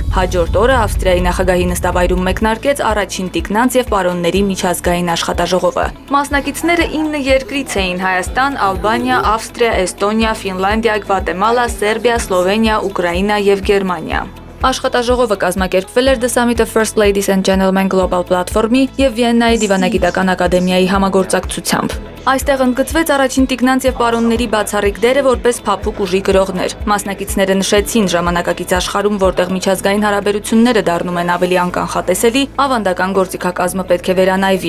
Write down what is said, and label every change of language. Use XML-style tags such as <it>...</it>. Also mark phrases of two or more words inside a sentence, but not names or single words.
<hy>հաջորդ օրը Ավստրիայի նախագահի նստավայրում մեկնարկեց առաջին տիկնանց եւ պարոնների միջազգային աշխատաժողովը։ Մասնակիցները 9 երկրից էին՝ Հայաստան, Ալբանիա, Ավստրիա, Էստոնիա, Ֆինլանդիա, Գվատեմալա, Սերբիա, Սլովենիա, Ուկրաինա եւ Գերմանիա։ Աշխատաժողովը կազմակերպվել էր The Summit of First Ladies and Gentlemen Global Platform-ի եւ Վիեննայի դիվանագիտական ակադեմիայի համագործակցությամբ։ Այստեղ ընդգծվեց առաջին տիկնանց եւ պարոնների բացառիկ դերը որպես փափուկ ուժի գրողներ։ Մասնակիցները նշեցին, ժամանակակից աշխարհում, որտեղ միջազգային հարաբերությունները դառնում են ավելի անկանխատեսելի, ավանդական գործիքակազմը պետք է վերանայվի։</hy>